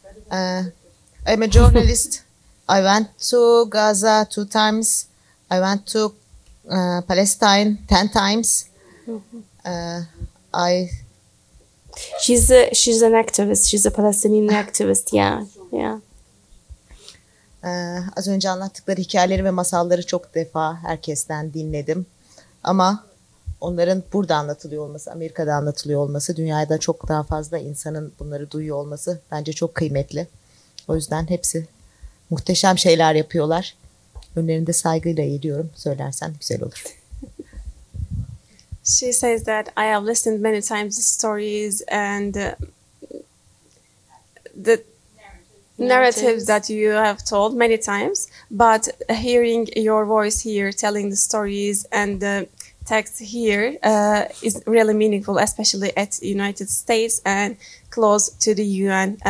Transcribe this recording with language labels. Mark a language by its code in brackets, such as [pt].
[en] I'm a journalist. I went to Gaza 2 times. I went to Palestine 10 times. She's an activist. She's a Palestinian activist. Yeah. Yeah. [tr] Az önce anlattıkları hikayeleri ve masalları çok defa herkesten dinledim. Ama onların burada anlatılıyor olması, Amerika'da anlatılıyor olması, dünyada çok daha fazla insanın bunları duyuyor olması bence çok kıymetli. O yüzden hepsi muhteşem şeyler yapıyorlar. Önlerinde saygıyla eğiliyorum. Söylersen güzel olur. [en] She says that I have listened many times to stories and the narratives that you have told many times, but hearing your voice here, telling the stories and the text here is really meaningful, especially at United States and close to the UN.